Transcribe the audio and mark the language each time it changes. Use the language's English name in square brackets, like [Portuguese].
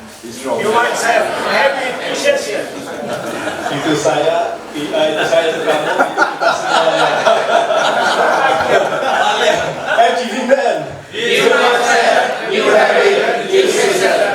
[English] You might say happy appreciation. [Indonesian] Itu saya, itu saya, itu kamu, itu kita semuanya. [English] FGB Men. You might say you happy appreciation.